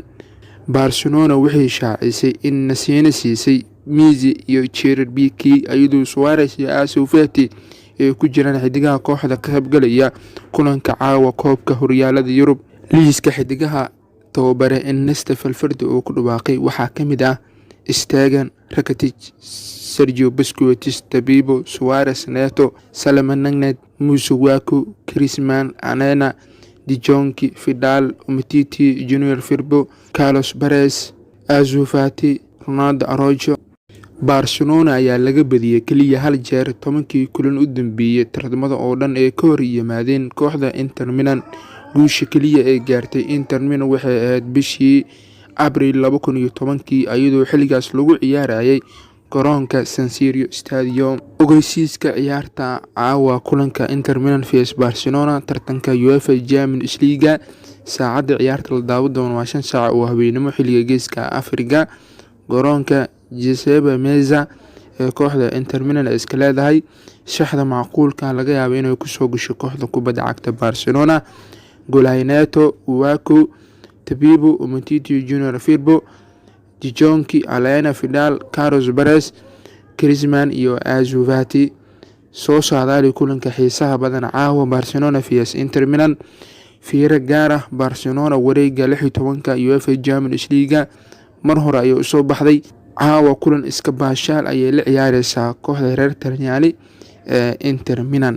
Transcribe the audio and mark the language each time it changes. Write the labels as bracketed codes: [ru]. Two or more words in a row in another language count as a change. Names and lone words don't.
[so] Barcelona waxay shaacisay in nasiina siisay Messi iyo Gerard Piqué ayadoo Suarez iyo Ansu Fati ee ku jiraan xidigaha kooxda ka qayb galaya kulanka caawa koobka horyaalada Yurub. Liiska xidigaha tababare Ernest Valverde oo ku dhawaaqay waxaa kamid ah Stegen, Rakitic, Sergio Busquets, Tabibo, Suarez, Neto, Salman Nagnet, Musa Waku, Griezmann, Anena, De Jong, Vidal, Umtiti, Junior Firpo, Carlos Perez, Ansu Fati, Ronaldo Araujo. Barcelona ayaa laga badiyay kaliya hal jeer 10kii kulan u dambeeyay tartamada oo dhan ee ka hor yimaadeen kooxda Inter Milan. Guusha kaliya ee gaartay Inter Milan waxay ahayd bishii Abriil 2010 iyadoo xilligaas lagu ciyaarayay garoonka San Siro Stadium. Ogeysiiska ciyaarta caawa kulanka Inter Milan vs Barcelona tartanka UEFA Champions League saacada ciyaarta la daawan doono waa 5 saac oo habeenimo xilliga geeska Afrika. garoonka Giuseppe Meazza ee kooxda Inter Milan iska leedahay shaxda macquulka laga yaabo inay ku soo gasho kooxda kubadda cagta Barcelona. Neto, Waku, Tabibo, Umtiti, Junior Firpo, De Jong, Alena, Vidal, Carlos Perez, Griezmann iyo Ansu Fati. soo saadaali kulanka xiisaha badan caawa Barcelona vs Inter Milan. fiiro gaar ah Barcelona wareega 16 UEFA Champions League mar hore ayuu soo baxday. caawa kulan iska baashaal ayay la ciyaareysaa kooxda reer Talyaani ee Inter Milan.